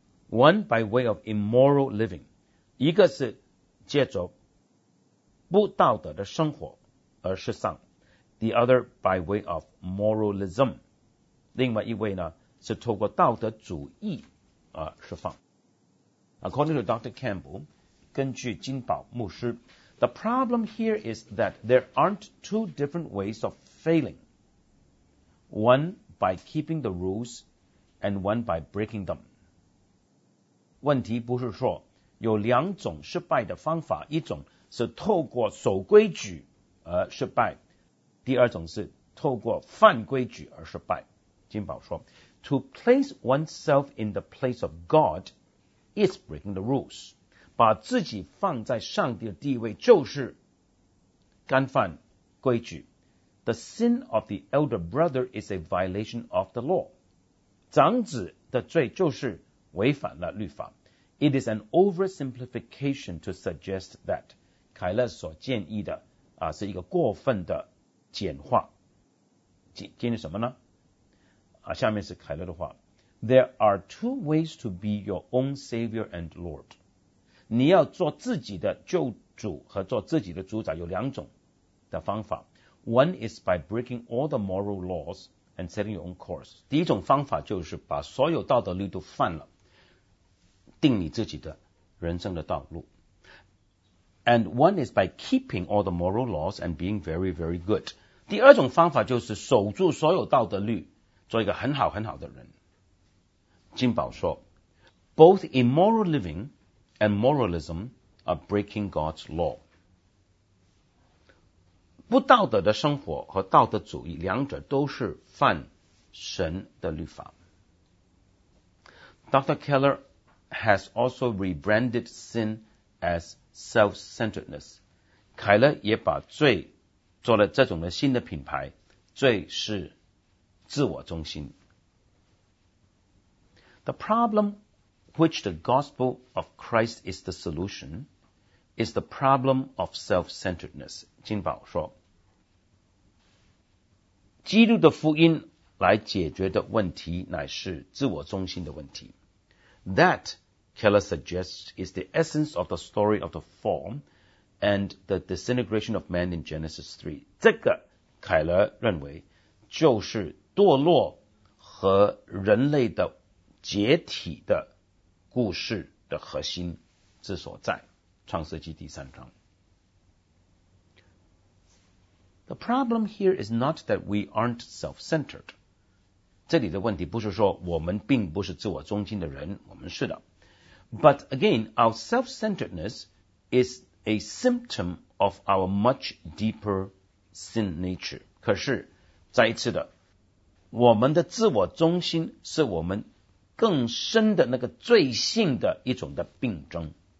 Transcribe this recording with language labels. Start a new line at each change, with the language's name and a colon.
English: One by way of immoral living,
Chinese: 一个是借着不道德的生活而失丧。
English: The other by way of moralism.
Chinese: 另外一位呢是透过道德主义而释放。
English: According to Dr. Campbell,
Chinese: 根据金宝牧师，
English: The problem here is that there aren't two different ways of failing. One by keeping the rules and one by breaking them.
Chinese: 问题不是说有两种失败的方法，一种是透过守规矩而失败，第二种是透过犯规矩而失败。金宝说，
English: To place oneself in the place of God is breaking the rules.
Chinese: 把自己放在上帝的地位就是干犯规矩。
English: The sin of the elder brother is a violation of the law.
Chinese: 长子的罪就是违反了律法。
English: It is an oversimplification to suggest that.
Chinese: 凯勒所建议的是一个过分的简化，建议什么呢？下面是凯勒的话，
English: There are two ways to be your own savior and lord.
Chinese: 你要做自己的救主和做自己的主宰有两种的方法。
English: One is by breaking all the moral laws and setting your own course.
Chinese: 第一种方法就是把所有道德律都犯了，定你自己的人生的道路。
English: And one is by keeping all the moral laws and being very, very good.
Chinese: 第二种方法就是守住所有道德律，做一个很好很好的人。金宝说
English: ,Both immoral living and moralism are breaking God's law.
Chinese: 不道德的生活和道德主义两者都是犯神的律法。
English: Dr. Keller has also rebranded sin as self-centeredness.
Chinese: 凯勒也把罪做了这种的新的品牌，罪是自我中心。
English: The problem which the gospel of Christ is the solution is the problem of self-centeredness.
Chinese: 金宝说，基督的福音来解决的问题乃是自我中心的问题。
English: That, Keller suggests, is the essence of the story of the fall and the disintegration of man in Genesis 3.
Chinese: 这个凯勒认为就是堕落和人类的解体的故事的核心之所在，创世纪第三章。
English: The problem here is not that we aren't self-centered.
Chinese: 这里的问题不是说我们并不是自我中心的人，我们是的。
English: But again, our self-centeredness is a symptom of our much deeper sin nature.
Chinese: 可是再一次的，我们的自我中心是我们更深的那个罪性的一种的病症。